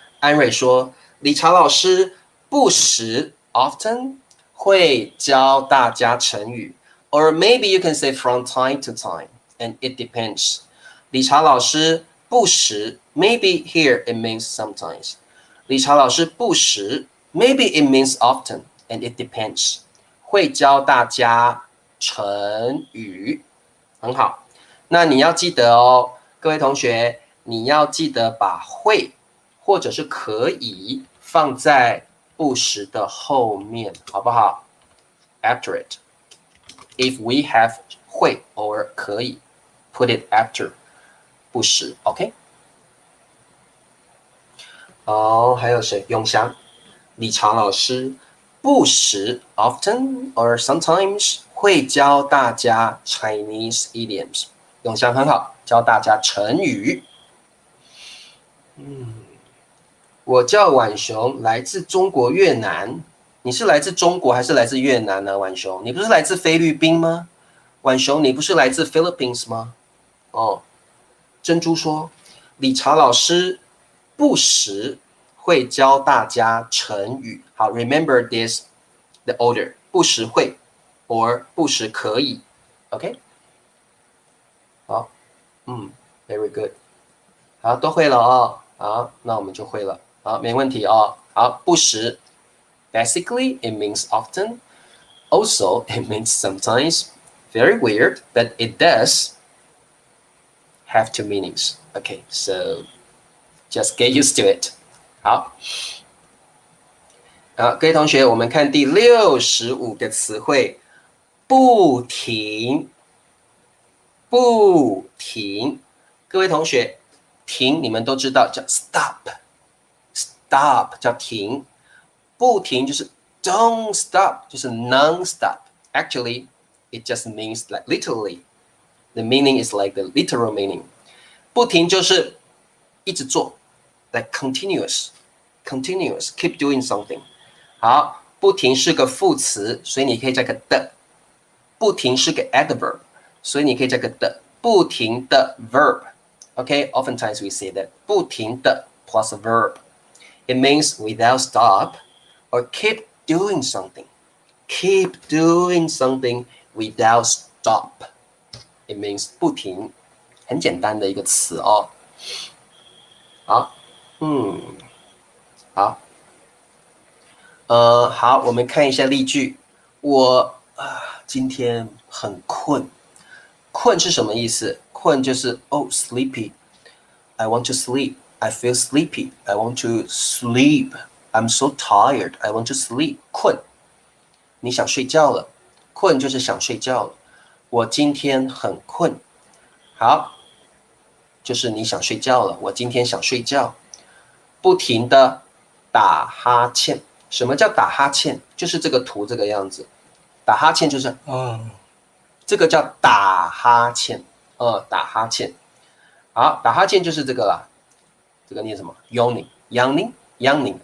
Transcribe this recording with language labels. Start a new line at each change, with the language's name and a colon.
Chinese: 安蕊说，理查老师不时
English: often
Chinese: 会教大家成语
English: ，or maybe you can say from time to time, and it depends.
Chinese: 理查老师不时
English: maybe here it means sometimes.
Chinese: 理查老师不时
English: maybe it means often, and it depends.
Chinese: 会教大家成语，很好。那你要记得哦，各位同学，你要记得把会或者是可以放在不时的后面，好不好 ？
English: After it. If we have 会 or 可以 ，put it after 不时 ，OK？
Chinese: 哦，还有谁？永祥、理查老师不时
English: often or sometimes
Chinese: 会教大家
English: Chinese idioms。
Chinese: 永祥很好，教大家成语。我叫婉雄，来自中国越南。你是来自中国还是来自越南呢？婉雄，你不是来自菲律宾吗？婉雄，你不是来自 Philippines 吗？哦，珍珠说，理查老师不时会教大家成语。
English: 好 ，remember this the order， 不时会 or 不时可以 ，OK？
Chinese: 好，
English: very good，
Chinese: 好，都会了哦。好，那我们就会了。好，没问题哦。
English: 好，不时 ，basically it means often, also it means sometimes. Very weird, but it does have two meanings. Okay, so just get used to it.
Chinese: 好，各位同学，我们看第65个词汇，不停，不停。各位同学，停你们都知道叫 stop，stop 叫停，不停就是
English: don't stop，
Chinese: 就是 non-stop。
English: Actually, it just means like literally. The meaning is like the literal meaning.
Chinese: 不停就是一直做
English: like continuous, keep doing something.
Chinese: 好，不停是个副词，所以你可以加个的。不停是个 adverb， 所以你可以加个的。
English: 不停的 verb. Okay, oftentimes we say that 不停的 plus a verb. It means without stop or keep doing something. Keep doing something without stop. It means
Chinese: 不停，很简单的一个词哦。好，好，好，我们看一下例句。我今天很困，困是什么意思？困就是
English: sleepy. I want to sleep. I feel sleepy. I want to sleep. I'm so tired. I want to sleep.
Chinese: 困，你想睡觉了。困就是想睡觉了。我今天很困。好，就是你想睡觉了。我今天想睡觉。不停的打哈欠。什么叫打哈欠？就是这个图这个样子。打哈欠就是这个叫打哈欠。打哈欠。好，打哈欠就是这个啦。这个念什么 ？
English: Yawning, yawning, yawning.